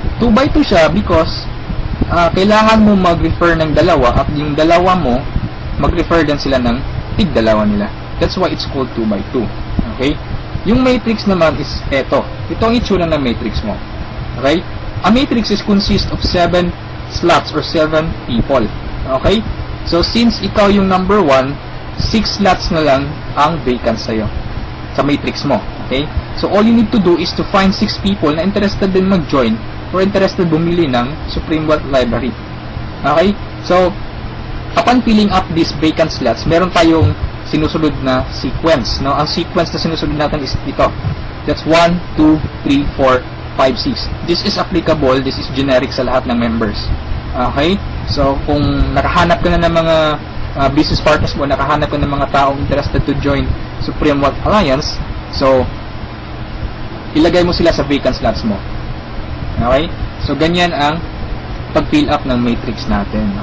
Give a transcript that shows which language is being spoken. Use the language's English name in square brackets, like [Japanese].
[Filipino] 2x2 siya because kailangan mo mag-refer ng dalawa at yung dalawa mo, mag-refer din sila ng tig-dalawa nila. [English] That's why it's called 2x2. Okay? [Filipino] Yung matrix naman is eto. Ito ang itsura ng matrix mo. [English] Okay? A matrix is consist of 7 slots or 7 people. Okay? [Filipino] So, since ikaw yung number 1, 6 slots na lang ang vacant sa'yo sa matrix mo. Okay? [English] So, all you need to do is to find 6 people [Filipino] na interested din mag-join [English] or interested bumili ng Supreme Wealth Library. Okay? So, upon filling up these vacant slots, [Filipino] meron tayong sinusunod na [English] sequence. [Filipino] No? Ang sequence na sinusunod natin is ito. [English] That's 1, 2, 3, 4, 5, 6. This is applicable, this is generic [Filipino] sa lahat ng [English] members. Okay? [Filipino] So, kung nakahanap ka na ng mga business partners mo, nakahanap ka ng mga taong [English] interested to join [Filipino] Supreme Wealth Alliance, so ilagay mo sila sa vacant slots mo. Okay? So ganyan ang pag-fill up ng matrix natin.